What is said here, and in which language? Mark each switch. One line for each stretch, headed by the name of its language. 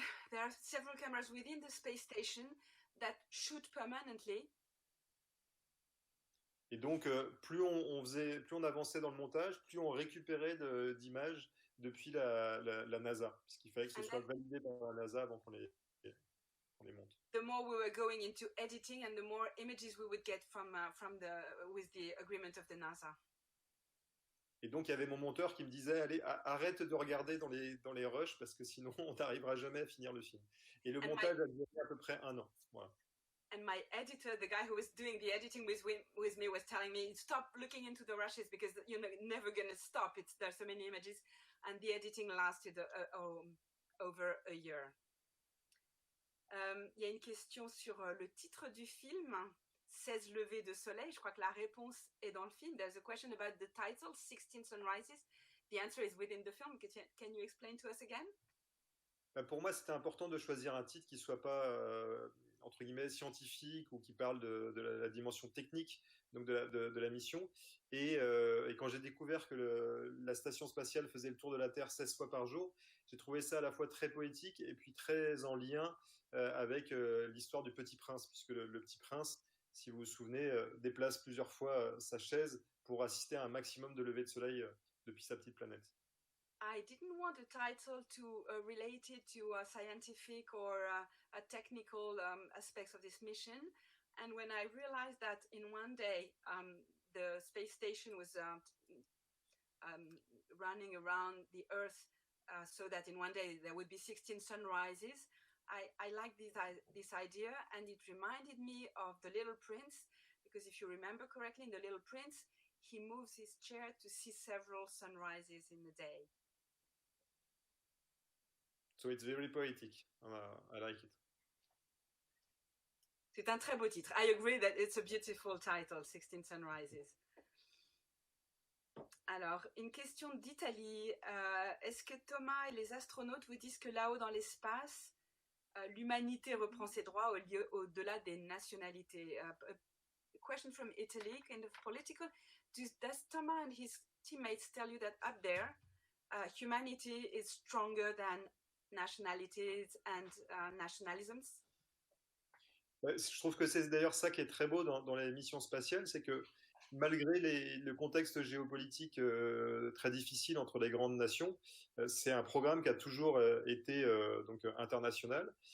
English: there are several cameras within the space station that shoot permanently.
French: Et donc, plus on avançait dans le montage, plus on récupérait d'images depuis la NASA, puisqu'il fallait que ce soit validé par la NASA avant qu'on les monte.
English: The more we were going into editing and the more images we would get with the agreement of the NASA.
French: Et donc, il y avait mon monteur qui me disait, allez, arrête de regarder dans les rushs parce que sinon, on n'arrivera jamais à finir le film. Et le montage a duré à peu près 1 an. Voilà.
English: And my editor, the guy who was doing the editing with me, was telling me, stop looking into the rushes because you're never going to stop. There's so many images. And the editing lasted over a year.
French: Il y a une question sur le titre du film, 16 levées de soleil. Je crois que la réponse est dans le film.
English: There's a question about the title, 16 Sunrises. The answer is within the film. Can you explain to us again?
French: Pour moi, c'était important de choisir un titre qui ne soit pas, entre guillemets, scientifique ou qui parle de la dimension technique donc de la mission. Et quand j'ai découvert que la station spatiale faisait le tour de la Terre 16 fois par jour, j'ai trouvé ça à la fois très poétique et puis très en lien avec l'histoire du Petit Prince, puisque le Petit Prince, si vous vous souvenez, déplace plusieurs fois sa chaise pour assister à un maximum de levées de soleil depuis sa petite planète.
English: I didn't want a title to relate it to scientific or technical aspects of this mission. And when I realized that in one day the space station was running around the Earth so that in one day there would be 16 sunrises, I liked this idea, and it reminded me of The Little Prince, because if you remember correctly, in The Little Prince, he moves his chair to see several sunrises in a day. So it's very poetic. I like it.
French: C'est un très beau titre.
English: I agree that it's a beautiful title, 16 Sunrises.
French: Alors, une question d'Italie. Est-ce que Thomas et les astronautes vous disent que là-haut dans l'espace, l'humanité reprend ses droits au-delà des nationalités?
English: A question from Italy, kind of political. Does Thomas and his teammates tell you that up there, humanity is stronger than nationalities and nationalisms?
French: Je trouve que c'est d'ailleurs ça qui est très beau dans les missions spatiales, c'est que malgré le contexte géopolitique très difficile entre les grandes nations, c'est un programme qui a toujours été donc international.